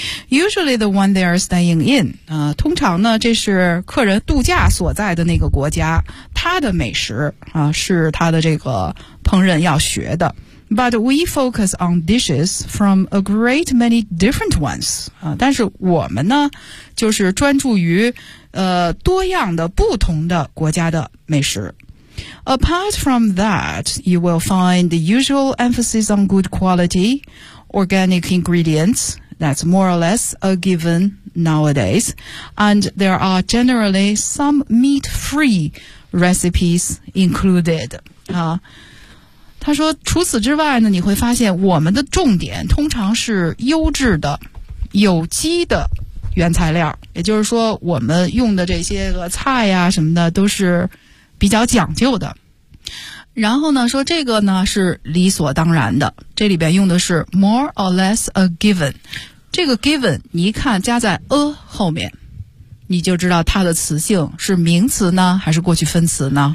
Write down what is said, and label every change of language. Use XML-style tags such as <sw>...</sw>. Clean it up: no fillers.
<en>Usually the one they are staying in,</en> <zh>通常呢这是客人度假所在的那个国家他的美食是他的这个烹饪要学的。</zh> <en>But we focus on dishes from a great many different ones.</en> <zh>但是我们呢就是专注于多样的不同的国家的美食。</zh> <en>Apart from that, you will find the usual emphasis on good quality, organic ingredients, that's more or less a given nowadays, and there are generally some meat-free recipes included.</en> <zh>他说除此之外呢，你会发现我们的重点通常是优质的、有机的原材料，也就是说我们用的这些个菜呀什么的都是比较讲究的。然后呢说这个呢是理所当然的，这里边用的是</zh> <en>more or less a given,</en> <zh>这个 given 你一看加在 a 后面你就知道它的词性是名词呢还是过去分词呢，</zh>